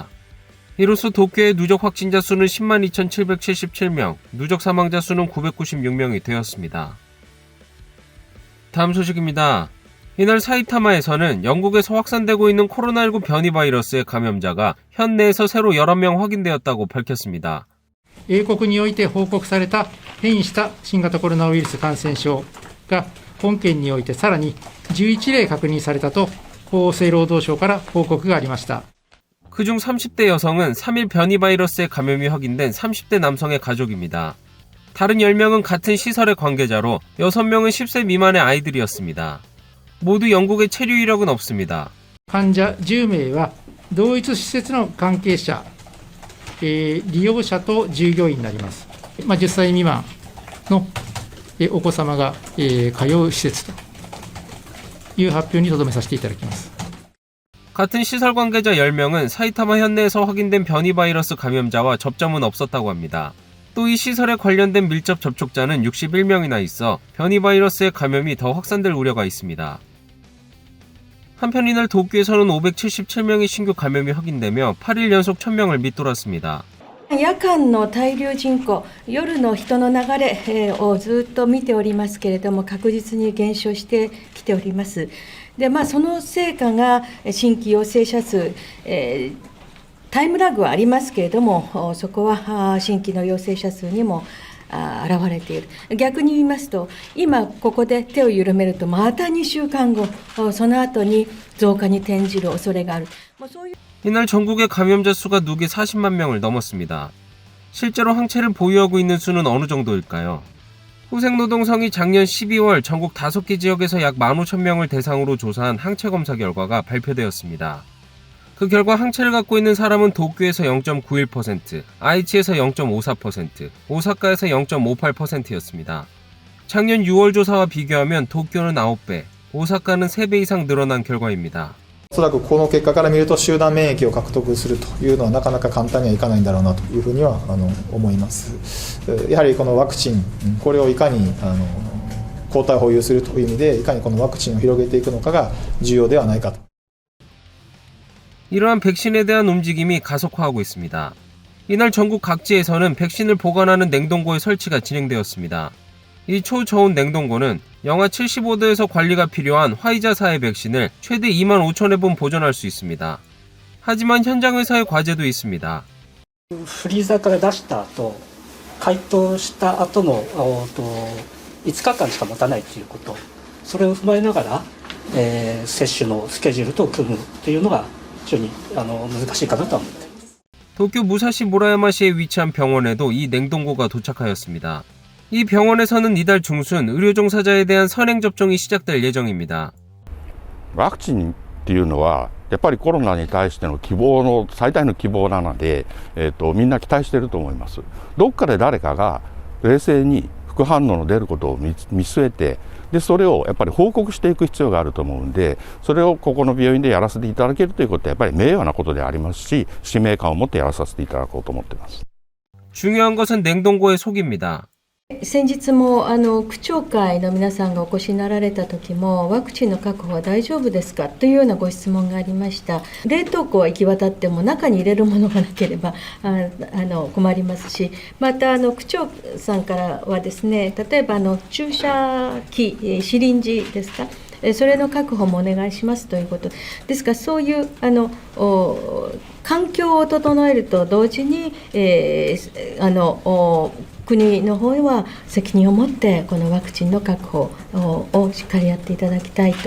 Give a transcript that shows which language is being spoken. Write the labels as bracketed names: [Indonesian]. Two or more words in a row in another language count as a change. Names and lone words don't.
[Korean] 이로써 도쿄의 누적 확진자 수는 10만 2777명, 누적 사망자 수는 996명이 되었습니다. 다음 소식입니다. 이날 사이타마에서는 영국에서 확산되고 있는 코로나19 변이 바이러스의 감염자가 현내에서 새로 11명 확인되었다고 밝혔습니다. [Japanese] 英国において報告された変異した新型コロナウイルス感染症が本県においてさらに11例確認されたと厚生労働省から報告がありました。 [Korean] 그중 30대 여성은 3일 변이 바이러스의 감염이 확인된 30대 남성의 가족입니다. 다른 10명은 같은 시설의 관계자로 6명은 10세 미만의 아이들이었습니다. 모두 영국의 체류 이력은 없습니다. [Japanese] 患者10名は同一施設の関係者、利用者と従業員になります。10歳未満のお子様が通う施設という発表にとどめさせていただきます。 [Korean] 같은 시설 관계자 10명은 사이타마 현내에서 확인된 변이 바이러스 감염자와 접점은 없었다고 합니다. 또 이 시설에 관련된 밀접 접촉자는 61명이나 있어 변이 바이러스의 감염이 더 확산될 우려가 있습니다. 한편 이날 도쿄에서는 577명의 신규 감염이 확인되며 8일 연속 1000명을 밑돌았습니다. [Japanese] 夜間の滞留人口、夜の人の流れをずっと見ておりますけれども、確実に減少してきております。で、その成果が新規陽性者数、タイムラグはありますけれども、そこは新規の陽性者数にも現れている。逆に言いますと、今ここで手を緩めるとまた2週間後、その後に増加に転じる恐れがある。 [Korean] 이날 전국의 감염자 수가 누계 40만 명을 넘었습니다. 실제로 항체를 보유하고 있는 수는 어느 정도일까요? 후생노동성이 작년 12월 전국 5개 지역에서 약 15,000명을 대상으로 조사한 항체 검사 결과가 발표되었습니다. 그 결과 항체를 갖고 있는 사람은 도쿄에서 0.91%, 아이치에서 0.54%, 오사카에서 0.58%였습니다. 작년 6월 조사와 비교하면 도쿄는 9배, 오사카는 3배 이상 늘어난 결과입니다. [Japanese] おそらくこの結果から見ると集団免疫を獲得するというのはなかなか簡単にはいかないんだろうなというふうには思います。やはりこのワクチン、これをいかに抗体を保有するという意味でいかにこのワクチンを広げていくのかが重要ではないかと。 [Korean] 이러한 백신에 대한 움직임이 가속화하고 있습니다. 이날 전국 각지에서는 백신을 보관하는 냉동고의 설치가 진행되었습니다. 이 초저온 냉동고는 영하 75도에서 관리가 필요한 화이자사의 백신을 최대 25,000회분 보존할 수 있습니다. 하지만 현장 회사의 과제도 있습니다. [Japanese] フリーザーから出した後、解凍した後の5日間しか持たないということ、それを踏まえながら、接種のスケジュールと組むというのが非常に難しいかなと思っています。 [Korean] 도쿄 무사시 모라야마시에 위치한 병원에도 이 냉동고가 도착하였습니다. 이 병원에서는 이달 중순 의료 종사자에 대한 선행 접종이 시작될 예정입니다. [Japanese] ワクチンっていうのはやっぱりコロナに対しての希望の最大の希望なので、みんな期待していると思います。どっかで誰かが冷静に副反応の出ることを見据えて、でそれをやっぱり報告していく必要があると思うんで、それをここの病院でやらせていただけるということはやっぱり名誉なことでありますし、使命感を持ってやらさせていただこうと思っています。 [Korean] 중요한 것은 냉동고의 속입니다. [Japanese] 先日も区長会の皆さんがお越しになられた時も、ワクチンの確保は大丈夫ですかというようなご質問がありました。冷凍庫は行き渡っても中に入れるものがなければ困りますし、また区長さんからはですね、例えば注射器、シリンジですか、それの確保もお願いしますということですから、そういう環境を整えると同時に、国の方へは責任を持ってこのワクチンの確保をしっかりやっていただきたいと。